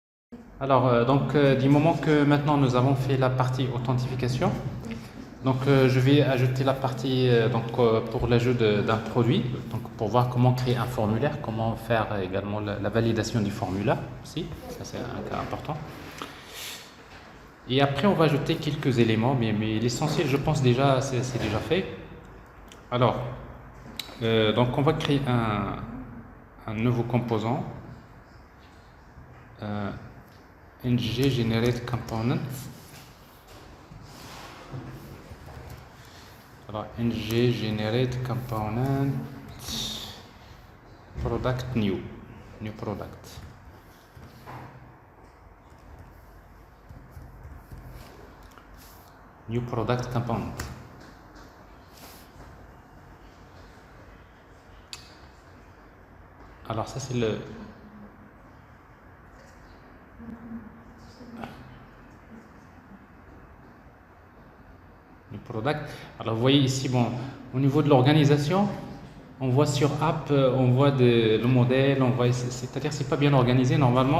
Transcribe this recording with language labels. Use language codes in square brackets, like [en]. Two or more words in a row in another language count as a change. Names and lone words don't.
[fr] Du moment que maintenant nous avons fait la partie authentification, je vais ajouter la partie pour l'ajout d'un produit, donc pour voir comment créer un formulaire, comment faire également la validation du formulaire aussi, ça c'est un cas important. Et après on va ajouter quelques éléments, mais l'essentiel je pense déjà c'est déjà fait. Alors, on va créer un nouveau composant, [en] euh, ng generate component. [fr] Alors, [en] ng generate component product new product. New product component. [fr] Alors ça c'est le [en] new product. [fr] Alors vous voyez ici, bon, au niveau de l'organisation, on voit sur app, on voit le modèle, on voit, c'est-à-dire c'est pas bien organisé normalement.